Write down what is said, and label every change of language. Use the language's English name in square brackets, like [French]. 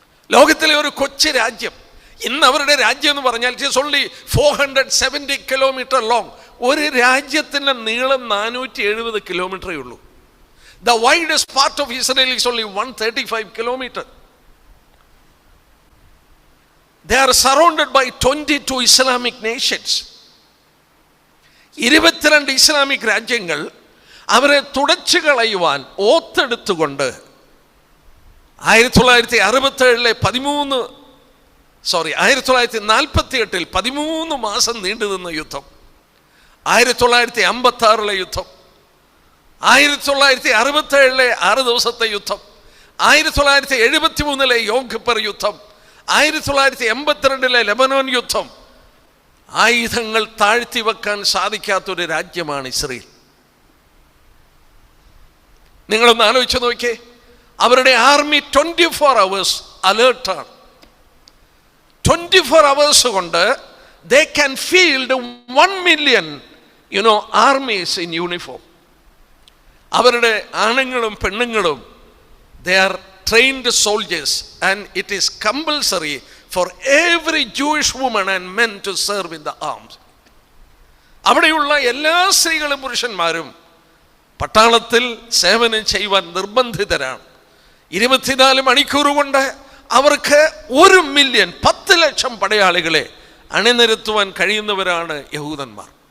[Malayalam] ലോകത്തിലെ ഒരു കൊച്ചു രാജ്യം, ഇന്ന് അവരുടെ രാജ്യം എന്ന് പറഞ്ഞാൽ [English] It is only 470 kilometre long. [Malayalam] ഒരു രാജ്യത്തിൻ്റെ നീളം 470 കിലോമീറ്ററേ ഉള്ളൂ. [English] The widest part of Israel is only 135 kilometre. They are surrounded by 22 Islamic nations. [Malayalam] 22 Islamic രാജ്യങ്ങൾ അവരെ തുടച്ചു കളയുവാൻ ഓത്തെടുത്തുകൊണ്ട് 1948 13 മാസം നീണ്ടു നിന്ന യുദ്ധം, 1956 യുദ്ധം, 1967 6 ദിവസത്തെ യുദ്ധം, 1973 യോം കിപ്പർ യുദ്ധം, 1982 ലെബനോൻ യുദ്ധം. ആയുധങ്ങൾ താഴ്ത്തി വെക്കാൻ സാധിക്കാത്തൊരു രാജ്യമാണ് ഇസ്രയേൽ. നിങ്ങളൊന്ന് ആലോചിച്ച് നോക്കിയേ, അവരുടെ ആർമി 24 hours അലേർട്ടാണ്. [English] 24 hours [Malayalam] കൊണ്ട് [English] they can field 1 million armies in uniform. [Malayalam] അവരുടെ ആണുങ്ങളും പെണ്ണുങ്ങളും [English] they are trained soldiers and it is compulsory for every Jewish woman and men to serve in the arms. [Malayalam] അവിടെയുള്ള എല്ലാ സ്ത്രീകളും പുരുഷന്മാരും പട്ടാളത്തിൽ സേവനം ചെയ്യുവാൻ നിർബന്ധിതരാണ്. 24 മണിക്കൂർ കൊണ്ട് അവർക്ക് 1 മില്യൺ 10 ലക്ഷം പടയാളികളെ അണിനിരത്തുവാൻ കഴിയുന്നവരാണ് യഹൂദന്മാർ.